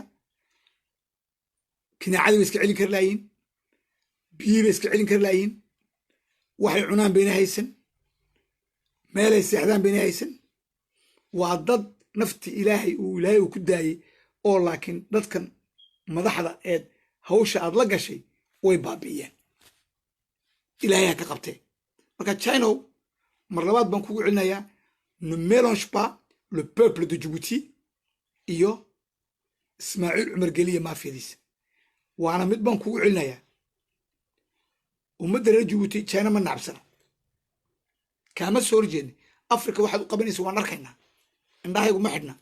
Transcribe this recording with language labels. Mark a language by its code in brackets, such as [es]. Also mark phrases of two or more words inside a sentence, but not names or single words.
[so] kinaacadii bay iska celin kari laayiin, biyii bay iska celin kari laayiin, waxay cunaan bayna haysan, meelay seexdaan bayna haysan. waa dad nafti ilaahay uu ku daayey oo laakiin dadkan madaxda eed hawsha aad la gashay way baabi'iyeen. ilaahay ha ka qabtee. marka China mar labaad baan kugu celinayaa, [fr] ne mélange pas le peuple de Djibouti [so] iyo Ismaaciil Cumar Geliye maafiyadiisa. waana mid baan kugu celinayaa, ummadda reer Djibouti China ma nacabsana, kaama soo horjeedna. Afrika waxaad u qabanaysa waan arkaynaa. indhahaygu ma xidhna.